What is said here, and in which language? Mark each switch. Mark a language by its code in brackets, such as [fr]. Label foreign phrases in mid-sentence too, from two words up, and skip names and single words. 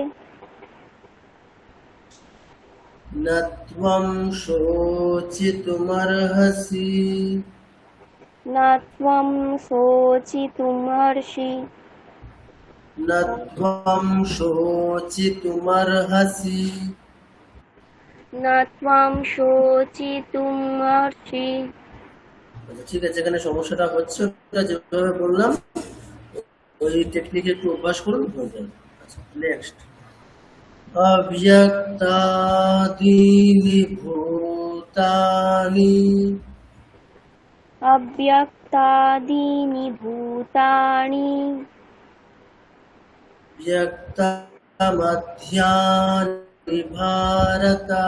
[sa] न त्वं शोचितुमर्हसि। न त्वं शोचितुमर्हसि। न त्वं शोचितुमर्हसि। न त्वं शोचितुमर्हसि। [bn] আচ্ছা, ঠিক আছে, এখানে সমস্যাটা হচ্ছে ওটা যেভাবে বললাম ওই টেকনিকে একটু অভ্যাস করুন, হয়ে যাবে। আচ্ছা, নেক্সট। [sa] अव्यक्तादीनि भूतानि अव्यक्तादीनि भूतानि व्यक्तमध्यानि भारत